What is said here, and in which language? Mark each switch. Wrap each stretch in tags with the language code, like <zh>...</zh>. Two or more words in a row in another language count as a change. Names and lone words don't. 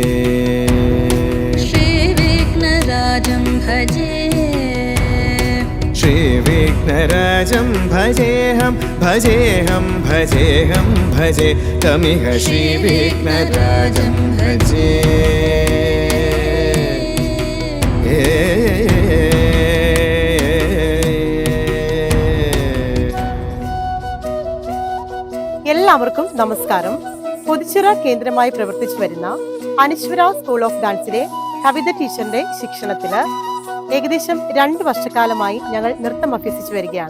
<sa>श्रीविघ्नराजं भजेऽहं भजेऽहं भजेऽहं भजे तमिह श्रीविघ्नराजं भजे.</sa> <ml>എല്ലാവർക്കും നമസ്കാരം. പൊതിച്ചിറ കേന്ദ്രമായി പ്രവർത്തിച്ചു വരുന്ന അനശ്വര സ്കൂൾ ഓഫ് ഡാൻസിലെ കവിത ടീച്ചറിന്റെ ശിക്ഷണത്തില് ഏകദേശം 2 വർഷക്കാലമായി ഞങ്ങൾ നൃത്തം അഭ്യസിച്ചു വരികയാണ്.</ml>